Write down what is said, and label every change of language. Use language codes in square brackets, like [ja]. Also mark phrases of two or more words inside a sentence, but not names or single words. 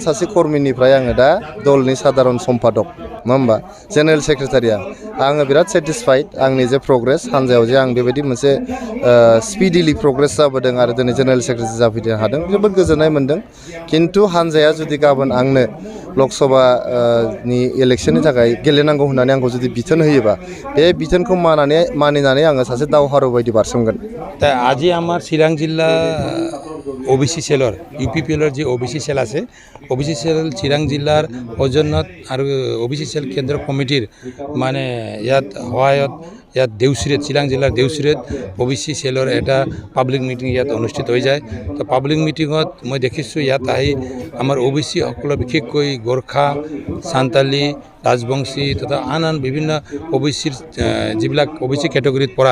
[brx] सासे कर्मिनिफ्राय आङो दा दलनि साधारन सम्पादक नङा होमबा [en] general secretary [brx] आङो बिराद सेटिसफाइड आंनि जे प्रग्रेस हानजायाव जे आं बेबायदि मोनसे [en] speedily progress [brx] जाबोदों आरो दिनै [en] general secretary [brx] जाफैनो हादों जोबोद गोजोननाय मोनदों खिन्थु हानजाया जुदि गाबोन आंनो लकसभानि इलेक्शननि थाखाय गेलेनांगौ होननानै आंखौ जुदि बिथोन होयोबा बे बिथोनखौ मानिनानै आङो सासे दावहारु बायदि बारसोमगोन [as] তা আজি আমাৰ চিৰাং জিলা [en] OBC cellৰ [as] ইউপিপিএলৰ যি [en] OBC cell [as] আছে [en] OBC cell [as] চিৰাং জিলাৰ সৌজন্যত আৰু [en] OBC cell [as] কেন্দ্ৰ কমিটিৰ মানে ইয়াত সহায়ত ইয়াত দেউচিৰেত চিৰাং জিলাৰ দেউচিৰেত [en] OBC cellৰ [as] এটা [en] public meeting [as] ইয়াত অনুষ্ঠিত হৈ যায় তো [en] public meetingত [as] মই দেখিছোঁ ইয়াত আহি আমাৰ ওবিসি সকলো বিশেষকৈ গোৰ্খা সান্তালী ৰাজবংশী তথা আন বিভিন্ন ওবিসিৰ যিবিলাক [en] OBC categoryত [as] পৰা